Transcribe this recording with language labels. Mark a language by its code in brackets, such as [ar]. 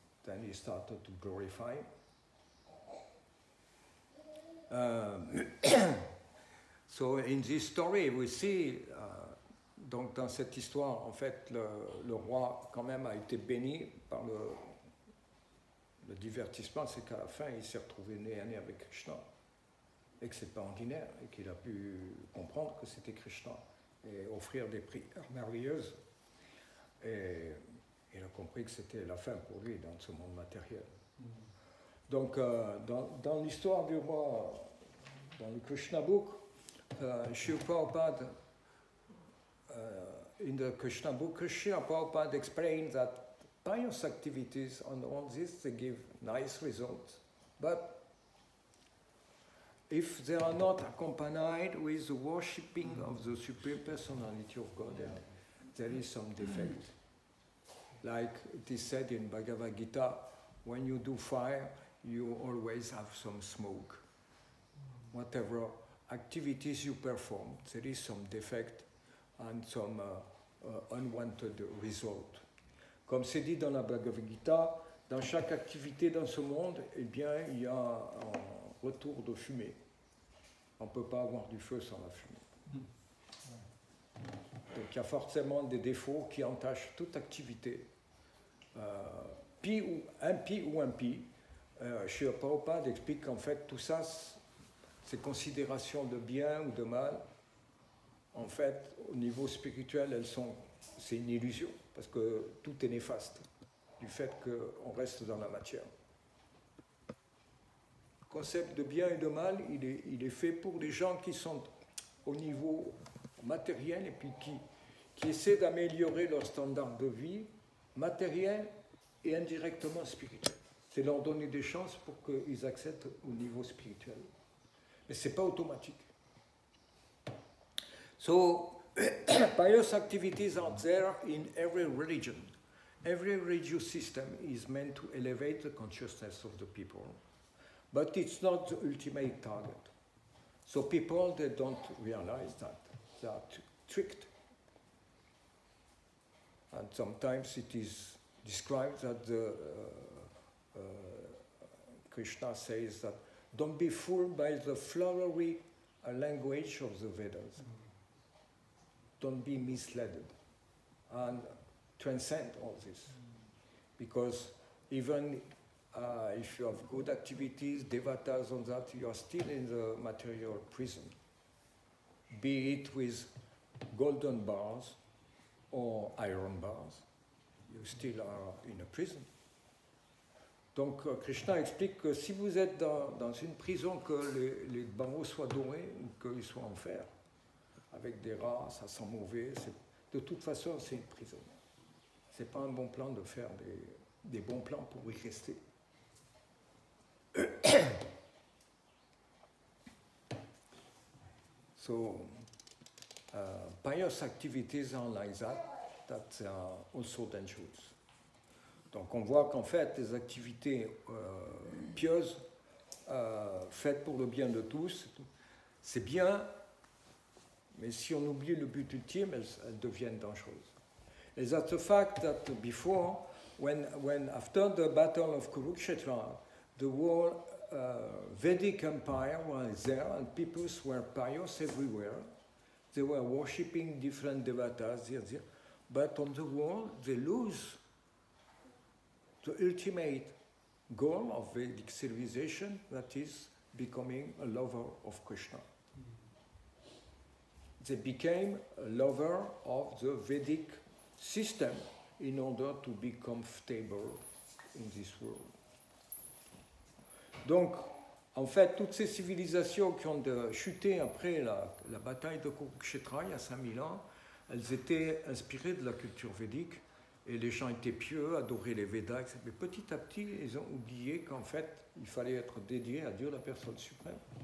[en] Then he started to glorify him. So in this story, we see, [fr] donc dans cette histoire, en fait, le roi quand même a été béni par le divertissement, c'est qu'à la fin, il s'est retrouvé nez à nez avec Krishna, et que c'est pas ordinaire, et qu'il a pu comprendre que c'était Krishna, et offrir des prières merveilleuses. Et il a compris que c'était la fin pour lui dans ce monde matériel. Donc, dans l'histoire du roi, dans le Krishna book, [en] Srila Prabhupada, in the Krishna book, Srila Prabhupada explained that pious activities on all this, they give nice results, but if they are not accompanied with the worshipping of the Supreme Personality of Godhead, there is some defect. Like it is said in Bhagavad Gita, when you do fire, you always have some smoke. Whatever activities you perform, there is some defect and some unwanted result. [fr] Comme c'est dit dans la Bhagavad Gita, dans chaque activité dans ce monde, eh bien, il y a un retour de fumée. On ne peut pas avoir du feu sans la fumée. Donc il y a forcément des défauts qui entachent toute activité. Pi ou impie. Srila Prabhupada explique qu'en fait tout ça, ces considérations de bien ou de mal, en fait, au niveau spirituel, c'est une illusion, parce que tout est néfaste, du fait qu'on reste dans la matière. Le concept de bien et de mal, il est fait pour les gens qui sont au niveau matériel et puis qui essaient d'améliorer leur standard de vie matériel et indirectement spirituel. C'est leur donner des chances pour qu'ils accèdent au niveau spirituel. Mais ce n'est pas automatique. [en] So, pious activities are there in every religion. Every religious system is meant to elevate the consciousness of the people. But it's not the ultimate target. So people, they don't realize that. They are tricked. And sometimes it is described that Krishna says that don't be fooled by the flowery language of the Vedas. Don't be misled and transcend all this. Because even if you have good activities, devatas on that, you are still in the material prison. Be it with golden bars or iron bars, you still are in a prison. [fr] Donc Krishna explique que si vous êtes dans une prison, que les barreaux soient dorés ou qu'ils soient en fer, avec des rats, ça sent mauvais, de toute façon c'est une prison. C'est pas un bon plan de faire des bons plans pour y rester. [en] So, pious activities are like that are also dangerous. [fr] Donc on voit qu'en fait, les activités pieuses, faites pour le bien de tous, c'est bien, mais si on oublie le but ultime, elles deviennent dangereuses. [en] And that's the fact that before, when after the battle of Kurukshetra, the whole Vedic Empire was there and peoples were pious everywhere. They were worshipping different devatas, but on the whole, they lose the ultimate goal of Vedic civilization, that is becoming a lover of Krishna. They became a lover of the Vedic system in order to be comfortable in this world. [fr] Donc, en fait, toutes ces civilisations qui ont chuté après la bataille de Kurukshetra, il y a 5000 ans, elles étaient inspirées de la culture védique, et les gens étaient pieux, adoraient les Védas, etc. Mais petit à petit, ils ont oublié qu'en fait, il fallait être dédié à Dieu, la personne suprême.